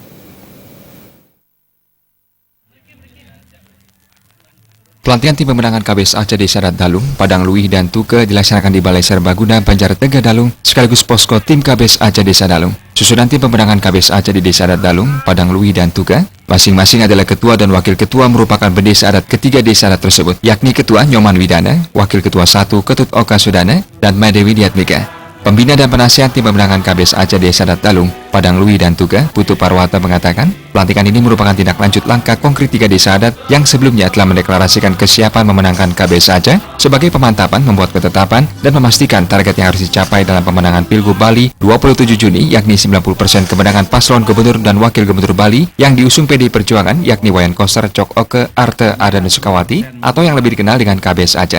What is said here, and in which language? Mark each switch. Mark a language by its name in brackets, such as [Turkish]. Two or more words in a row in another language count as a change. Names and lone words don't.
[Indonesian] Pelantikan tim pemenangan KBS Aceh Desa Adat Dalung, Padang Luih, dan Tuke dilaksanakan di Balai Serbaguna, Banjar Tengah Dalung, sekaligus posko tim KBS Aceh Desa Dalung. Susunan tim pemenangan KBS Aceh di Desa Adat Dalung, Padang Luih, dan Tuke, masing-masing adalah ketua dan wakil ketua merupakan bendesa adat ketiga desa adat tersebut, yakni Ketua Nyoman Widana, Wakil Ketua 1 Ketut Oka Sudana, dan Madewi Diatmika. Pembina dan penasihat tim pemenangan KBS Aceh Desa Adat Dalung, Padang Luih, dan Tuke, Putu Parwata mengatakan, pelantikan ini merupakan tindak lanjut langkah konkret 3 desa adat yang sebelumnya telah mendeklarasikan kesiapan memenangkan KBS Aceh sebagai pemantapan, membuat ketetapan, dan memastikan target yang harus dicapai dalam pemenangan Pilgub Bali 27 Juni, yakni 90% kemenangan paslon gubernur dan wakil gubernur Bali yang diusung PDI Perjuangan, yakni Wayan Koster, Cok Oke, Arte, Adan Sukawati, atau yang lebih dikenal dengan KBS Aceh.